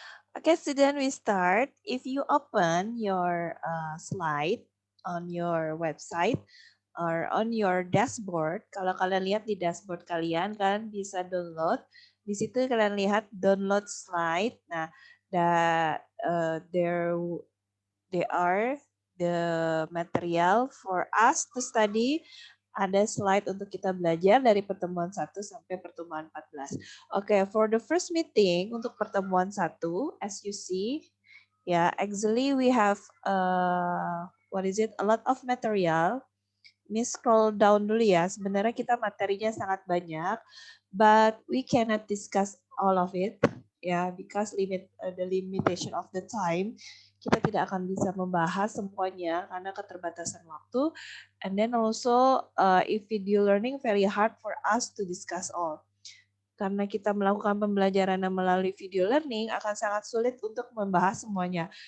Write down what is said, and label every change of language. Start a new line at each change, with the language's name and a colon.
English: Okay, student, we start. If you open your slide on your website or on your dashboard,
Indonesian: kalau kalian lihat di dashboard kalian, kalian bisa download. Di situ kalian lihat download slide.
English: Nah, there they are the material for us to study.
Indonesian: Ada slide untuk kita belajar dari pertemuan 1 sampai pertemuan 14.
English: Oke, for the first meeting
Indonesian: untuk pertemuan 1,
English: as you see, actually we have a lot of material.
Indonesian: Ini scroll down dulu ya. Sebenarnya kita materinya sangat banyak,
English: but we cannot discuss all of it, because the limitation of the time.
Indonesian: Kita tidak akan bisa membahas semuanya karena keterbatasan waktu.
English: And then also, if video learning very hard for us to discuss all.
Indonesian: Karena kita melakukan pembelajaran melalui video learning akan sangat sulit untuk membahas semuanya.